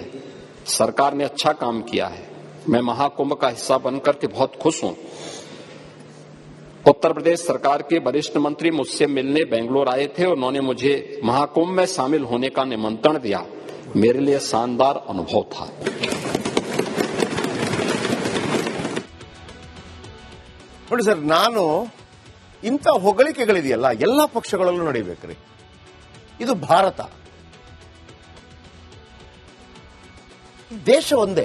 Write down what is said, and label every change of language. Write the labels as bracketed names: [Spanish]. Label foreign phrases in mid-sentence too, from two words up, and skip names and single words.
[Hindi] सरकार ने अच्छा काम किया है. मैं महाकुंभ का हिस्सा बनकर के बहुत खुश हूं. उत्तर प्रदेश सरकार के वरिष्ठ मंत्री मुझसे मिलने बेंगलोर आए थे. उन्होंने मुझे महाकुंभ में शामिल होने का निमंत्रण दिया. मेरे लिए शानदार अनुभव था. [Kannada] ನೋಡಿ ಸರ್, ನಾನು ಇಂಥ ಹೊಗಳಿಕೆಗಳಿದೆಯಲ್ಲ ಎಲ್ಲಾ ಪಕ್ಷಗಳಲ್ಲೂ ನಡೆಯಬೇಕ್ರಿ. ಇದು ಭಾರತ, ದೇಶ ಒಂದೇ.